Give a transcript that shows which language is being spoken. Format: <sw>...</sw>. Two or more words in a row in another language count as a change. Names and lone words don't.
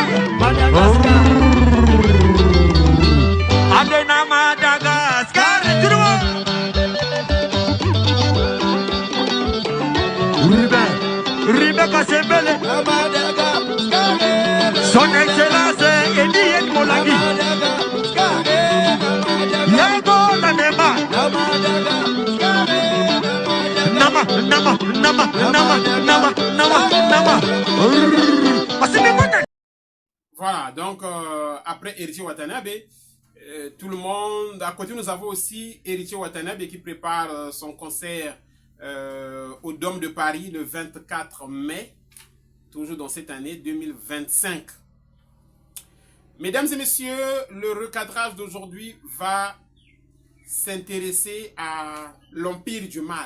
<fr>Madagascar. Adena Madagascar. Rebecca Sebele. Son Excellence Edien Molagi. Yago Nanema. Nama, nama, nama, nama, nama, nama, nama. Voilà, donc après Héritier Watanabe, tout le monde... À côté, nous avons aussi Héritier Watanabe qui prépare son concert au Dôme de Paris le 24 mai, toujours dans cette année 2025. Mesdames et messieurs, le recadrage d'aujourd'hui va s'intéresser à l'Empire du Mal.</fr>